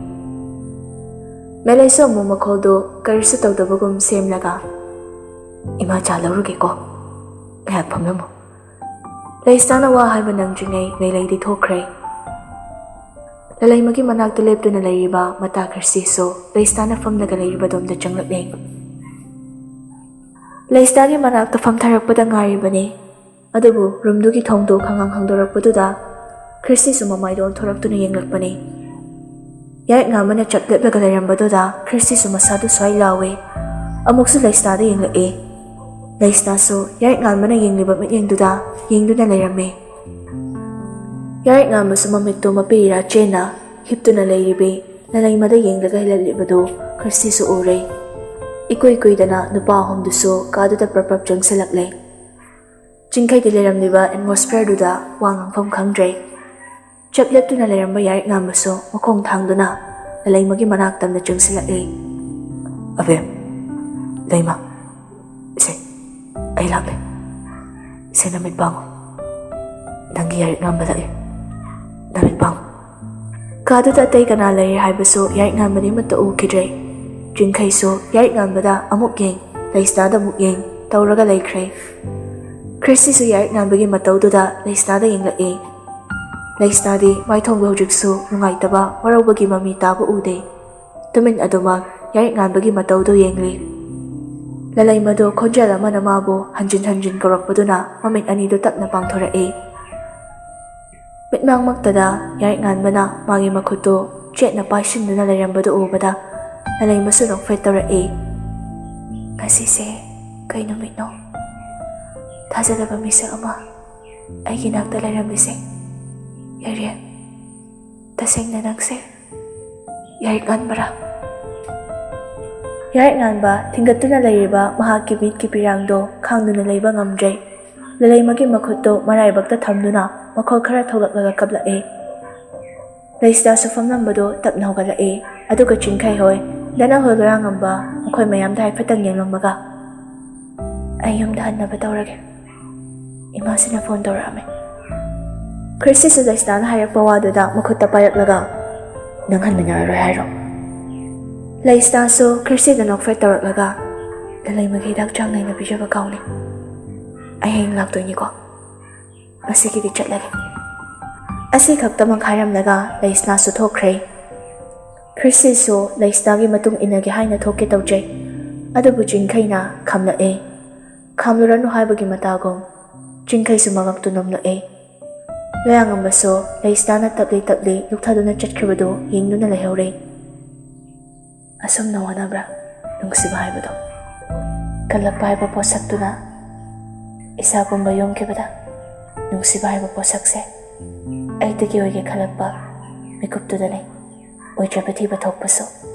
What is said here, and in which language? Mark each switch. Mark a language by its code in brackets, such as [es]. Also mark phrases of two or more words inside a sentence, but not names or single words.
[mni] ꯃꯦꯂꯩꯁꯨ ꯑꯃꯨꯛ ꯃꯈꯣꯜꯗꯨ ꯀꯔꯤꯁꯨ ꯇꯧꯗꯕꯒꯨꯝ ꯁꯦꯝꯂꯒ "ꯏꯃꯥ, ꯆꯥ ꯂꯧꯔꯨꯒꯦꯀꯣ, ꯉꯥꯏꯍꯥꯛ ꯐꯝꯂꯝꯃꯨ. Leistana wa haiba nangdringai Meilei thokre. Lalaimagi manakta leptuna leiriba mata Khristiso Leistana famnaga leiriba domda changlakle. Leistagi manakta famtharakpada ngaribani. Adubu rumdugi thongdo khangang hangdorakpaduda Khristiso mamaido onthoraktuna yenglakpani. Yaik ngamana chakleplaga lerambaduda Khristiso masadu swai lawe. Amuksu Leistada yenglake. Leistaso yaik ngamana yengliba mityengduda yengduna lerame. Yaik ngamasu mamikto mapira chena hiptuna leiribe lalaimada yenglaga hilalibadu Khristiso ure. Ikoi-koidana nupa ahomduso kaduda prapap jangsalakle. Jingkai di leramliba atmosphere-duda wangangfam khangdre. Chapleptuna leramba yaik ngamasu makong thangduna lalaimagi manaktamna jangsalakle. Abe, Laima, ise, ay lakle. Ise namit bango. Nangi yaik ngambala namit bango. Kaduda atay kanalay haibaso yaik ngambani mata ukidre. Jingkai so yaik ngambada amuk yeng, Leistada muk yeng, tauraga laikre. Khristiso yaik ngambagi mataududa Leistada yenglake. Leistadi maithongba hujikso nungaitaba waraubagi mami taba ude. Tumin adumag yaik ngambagi mataudo yengli. Lalaimado khonjala mana mabo hanjin karakpaduna mamit anido tapna pangthorake. Mitmang magtada yaik nganbana magi makhuto chetna paisinduna lerambado ubada Lalaimasu nokfet taurake. Ngasise kay numit no. Thajadaba misa ama aigi nakta lerambise. Yarian taseng na nagse. Yaik nganbara. Yaik nganba tinggatuna layriba mahaki bitki pirangdo khangduna layba ngamdre. Lalaimagi makhuto maraibakta thamduna makhol khara thogaklaga kablake. Leista sufamnambado tapna hogalake. Aduga Jingkai hoy dana holora ngamba makhoi mayam dai phatang yenglamaga. Ayum da hanna batawrage. Imasina phone torame. Khristiso Leistana hayak pawaduda makhutta payaklaga. Nang hanna ro hairo. Leistaso Khristido nokfet tawraklaga. Lalaimagi dak changnai na bijaba kauni. Ayeng laktoini ko. Asigidi chatlage. Asi khakta mangkharamlaga Leisna su thokre. Khristiso Leistagi matung inagi haina thoke tawjai. Adubu Jingkai na khamlake. Khamluranu haibagi matagom. Jingkai su magaktu nomlake. Loyangambaso Leistana tapli lukthaduna chatkhribadu yengduna lehore. Asum nawanabra nungsiba haibado. Kalakpa haiba posaktuna isa pumba yongkibada nungsiba haiba posakse aitagi oige khalakpa mikuptudane oijaba thiba thokpaso